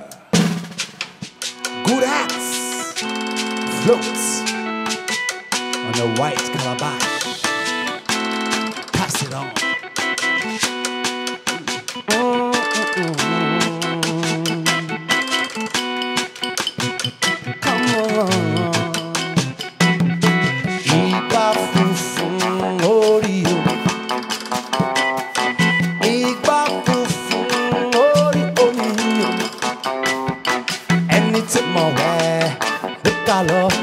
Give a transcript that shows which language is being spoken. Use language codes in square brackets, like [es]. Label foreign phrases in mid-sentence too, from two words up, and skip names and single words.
[en] Good axe floats on a white calabash. Pass it on. Come on. [yo] Iba fufun ori o. Iba fufun ori omi o. Ẹni tí mo wẹ̀ ó ká lọ.